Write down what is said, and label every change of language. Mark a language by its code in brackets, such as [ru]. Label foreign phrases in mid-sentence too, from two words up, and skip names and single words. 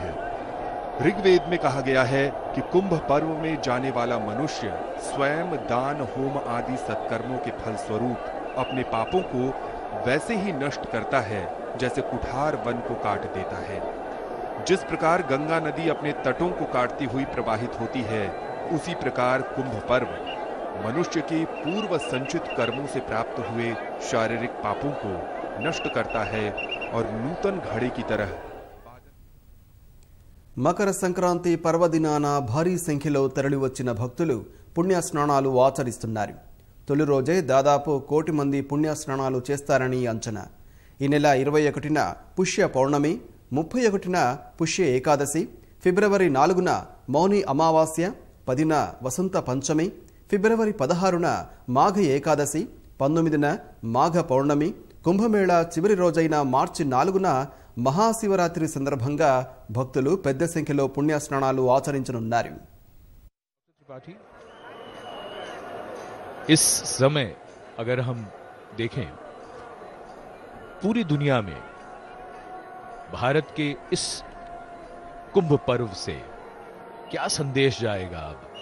[hi] ऋग्वेद में कहा गया है कि कुंभ पर्व में जाने वाला मनुष्य स्वयं दान होम आदि सत्कर्मों के फलस्वरूप अपने पापों को वैसे ही नष्ट करता है जैसे कुठार वन को काट देता है। जिस प्रकार गंगा नदी अपने तटों को काटती हुई प्रवाहित होती है, उसी प्रकार कुंभ पर्व मनुष्य के पूर्व संचित कर्मों से प्राप्त हुए शारीरिक पापों को नष्ट करता है और नूतन घड़े की तरह। [te] మకర సంక్రాంతి పర్వదినాన భారీ సంఖ్యలో తరలివచ్చిన భక్తులు పుణ్యస్నానాలు ఆచరిస్తున్నారు. తొలి రోజే దాదాపు 1 కోటి మంది పుణ్యస్నానాలు చేస్తారని అంచనా. ఈ నెల 21న పుష్య పౌర్ణమి, 31న పుష్య ఏకాదశి, ఫిబ్రవరి 4న మౌని అమావాస్య, 10న వసంత పంచమి, ఫిబ్రవరి 16న మాఘ ఏకాదశి, 19న మాఘ పౌర్ణమి, కుంభమేళా చివరి రోజైన మార్చి 4న మహాశివరాత్రి సందర్భంగా భక్తులు పెద్ద సంఖ్యలో పుణ్యస్నానాలు ఆచరించనున్నారు. [hi] इस समय अगर हम देखें पूरी दुनिया में भारत के इस कुंभ पर्व से क्या संदेश जाएगा अब,